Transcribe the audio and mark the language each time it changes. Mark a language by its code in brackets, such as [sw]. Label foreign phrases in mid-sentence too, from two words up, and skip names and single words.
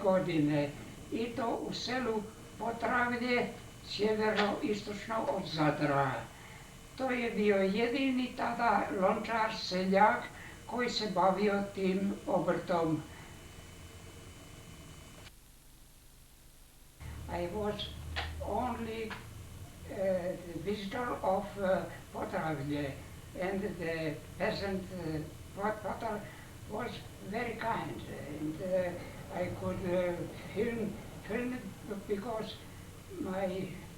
[hr] godine i to u selu Potravlje, sjeveroistočno od Zadra. To je bio jedini tada lončar, seljak koji se bavio tim obrtom. [en] I was only the visitor of Potravlje, and the peasant potter was very kind, and I could film it because my